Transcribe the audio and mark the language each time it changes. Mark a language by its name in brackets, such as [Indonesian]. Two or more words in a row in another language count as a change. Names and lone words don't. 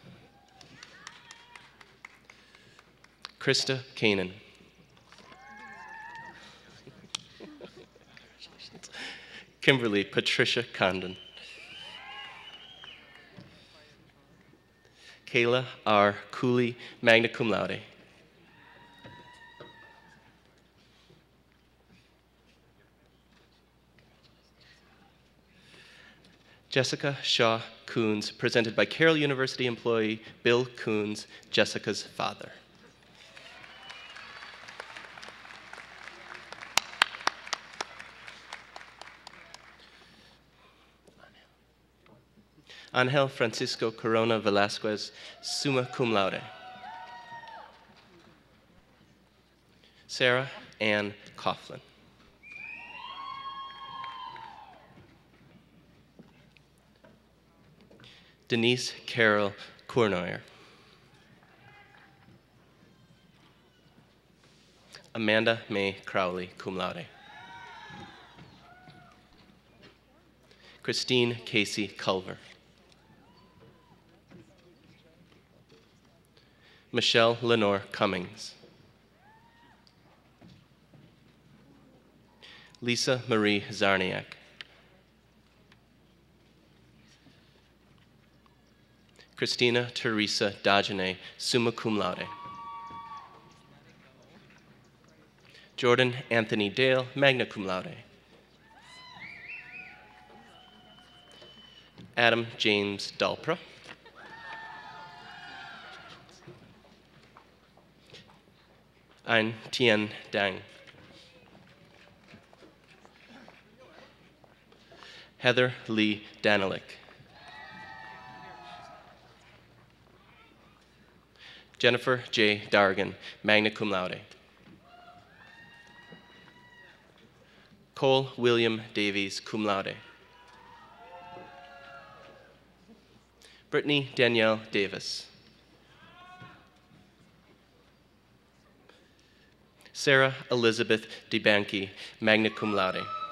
[English] Krista Kanan. Kimberly Patricia Condon. Kayla R. Cooley, [Latin] magna cum laude. [English] Jessica Shaw Coons, presented by Carroll University employee Bill Coons, Jessica's father. Angel Francisco Corona Velasquez, [Latin] summa cum laude. [English] Sarah Ann Coughlin. Denise Carol Cournoyer. Amanda May Crowley, [Latin] cum laude. [English] Christine Casey Culver. Michelle Lenore Cummings. Lisa Marie Zarniak. Christina Teresa Dajane, [Latin] summa cum laude. [English] Jordan Anthony Dale, [Latin] magna cum laude. [English] Adam James Dalpra. Ein Tien Dang. Heather Lee Danilick. Jennifer J. Dargan, [Latin] magna cum laude. [English] Cole William Davies, [Latin] cum laude. [English] Brittany Danielle Davis. Sarah Elizabeth DeBanke, [Latin] magna cum laude.